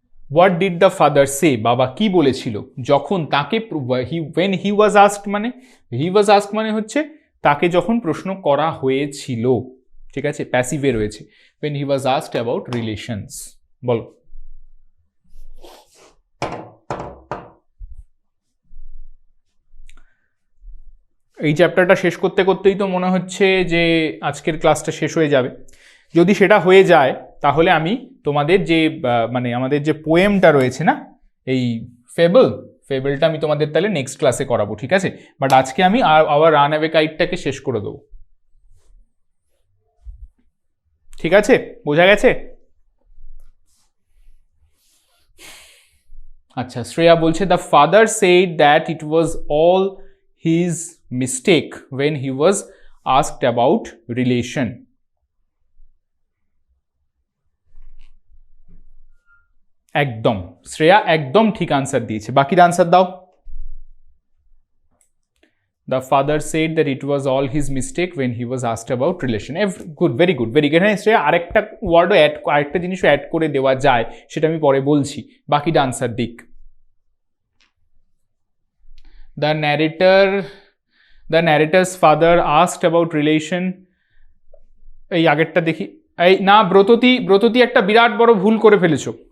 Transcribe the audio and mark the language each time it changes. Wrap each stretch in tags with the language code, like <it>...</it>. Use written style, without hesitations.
<bn>What did the father সে? বাবা কি বলেছিল যখন তাকে,</bn> <en>when he was asked</en> <bn>মানে he was asked মানে হচ্ছে তাকে যখন প্রশ্ন করা হয়েছিল, ঠিক আছে, প্যাসিভে রয়েছে।</bn> <en>when he was asked about relations,</en> <bn>বলো। এই চ্যাপ্টারটা শেষ করতে করতেই তো মনে হচ্ছে যে আজকের ক্লাসটা শেষ হয়ে যাবে। যদি সেটা হয়ে যায় তাহলে আমি তোমাদের যে মানে আমাদের যে পোয়েমটা রয়েছে না, এই ফেবলটা আমি তোমাদের তাহলে নেক্সট ক্লাসে করাবো, ঠিক আছে? বাট আজকে আমি আওয়ার রান অ্যাওয়ে কাইটটাকে শেষ করে দেবো, ঠিক আছে? বোঝা গেছে? আচ্ছা, শ্রেয়া বলছে the father said that it was all his mistake</bn> <en>when he was asked about relation.</en> <bn>একদম শ্রেয়া একদম ঠিক আনসার দিয়েছে, বাকির আনসার দাও।</bn> <en>The father said that it was all his mistake when he was asked about relation. Good, very good, very good.</en> <bn>এখানে শ্রেয়া আরেকটা ওয়ার্ডও আরেকটা জিনিসও অ্যাড করে দেওয়া যায়, সেটা আমি পরে বলছি। বাকিটা আনসার দিক।</bn> <en>The narrator's father asked about relation.</en> <bn>এই আগেরটা দেখি, এই না, ব্রততী একটা বিরাট বড় ভুল করে ফেলেছো।</bn>